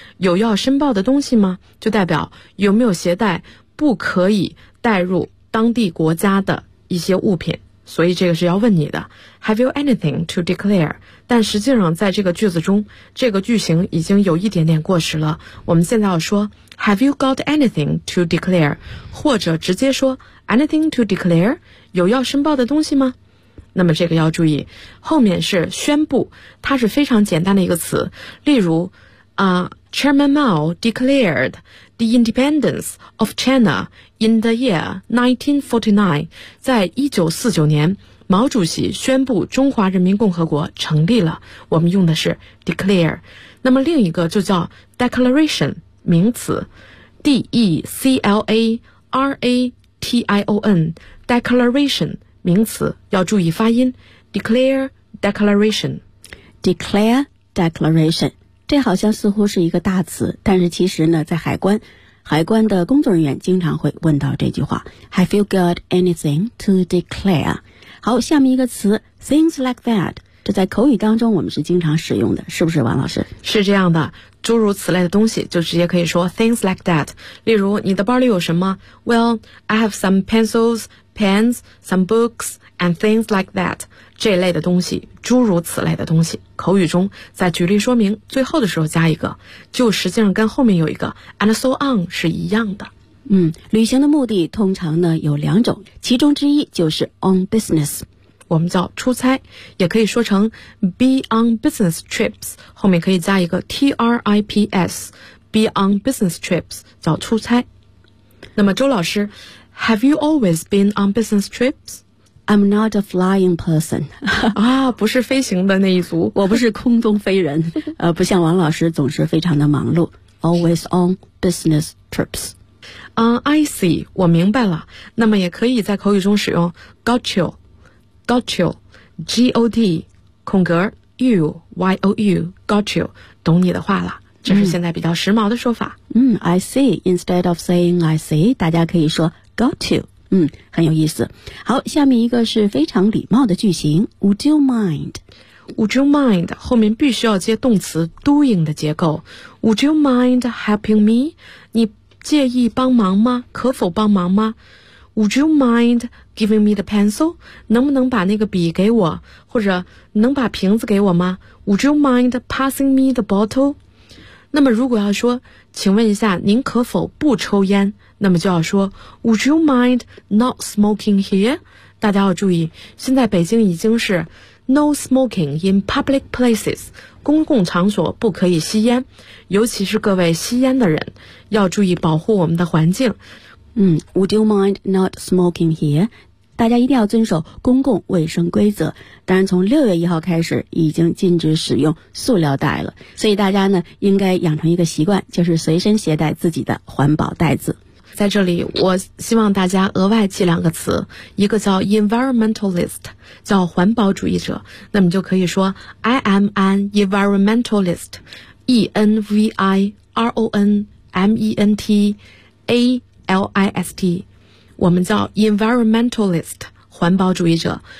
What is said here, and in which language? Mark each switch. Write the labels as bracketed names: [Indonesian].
[Chinese] 有要申报的东西吗？就代表有没有携带不可以带入当地国家的一些物品，所以这个是要问你的 [English] Have you anything to declare？ [Chinese] 但实际上在这个句子中这个句型已经有一点点过时了，我们现在要说 [English] Have you got anything to declare？ [Chinese] 或者直接说 [English] Anything to declare？ [Chinese] 有要申报的东西吗？那么这个要注意，后面是宣布，它是非常简单的一个词。例如 [English] Chairman Mao declared the independence of China in the year 1949， [Chinese] 在1949年毛主席宣布中华人民共和国成立了，我们用的是 declare。那么另一个就叫 declaration， 名词 declaration， declaration 名词，要注意发音 declare declaration， [English] declare declaration。 [Chinese] 这好像似乎是一个大词，但是其实呢在海关的工作人员经常会问到这句话 [English] Have you got anything to declare？ [Chinese] 好，下面一个词 [English] things like that， [Chinese] 这在口语当中我们是经常使用的，是不是王老师？是这样的，诸如此类的东西就直接可以说 [English] things like that。 [Chinese] 例如你的包里有什么？ [English] Well, I have some pencils, pens, some books and things like that。 [Chinese] 这类的东西，诸如此类的东西，口语中在举例说明最后的时候加一个，就实际上跟后面有一个 [English] and so on [Chinese] 是一样的。旅行的目的通常呢有两种，其中之一就是 on business，我们叫出差，也可以说成 [English] be on business trips， [Chinese] 后面可以加一个 trips， be on business trips 叫出差。那么周老师 [English] Have you always been on business trips？ I'm not a flying person. [Chinese] 啊，不是飞行的那一族。我不是空中飞人。不像王老师总是非常的忙碌。 [English] Always on business trips. I see. [Chinese] 我明白了。那么也可以在口语中使用 [English] got you. Got you. G-O-D. 空格 you. Y-O-U. Got you. [Chinese] 懂你的话了。这是现在比较时髦的说法。 [English] I see. Instead of saying I see, [Chinese] 大家可以说 [English] got you. [Chinese] 很有意思。好，下面一个是非常礼貌的句型 [English] Would you mind? Would you mind? [Chinese] 后面必须要接动词 doing 的结构。 [English] Would you mind helping me? [Chinese] 你介意帮忙吗？可否帮忙吗？ [English] Would you mind giving me the pencil? [Chinese] 能不能把那个笔给我？或者能把瓶子给我吗？ [English] Would you mind passing me the bottle? [Chinese] 那么如果要说请问一下您可否不抽烟，那么就要说 [English] Would you mind not smoking here? [Chinese] 大家要注意，现在北京已经是 [English] No smoking in public places， [Chinese] 公共场所不可以吸烟，尤其是各位吸烟的人要注意保护我们的环境。 [English] Would you mind not smoking here? [Chinese] 大家一定要遵守公共卫生规则。当然从6月1号开始已经禁止使用塑料袋了，所以大家呢应该养成一个习惯，就是随身携带自己的环保袋子。在这里我希望大家额外记两个词，一个叫 environmentalist， 叫环保主义者，那么就可以说 [English] I am an environmentalist， [Chinese] environmentalist， 我们叫 environmentalist， 环保主义者。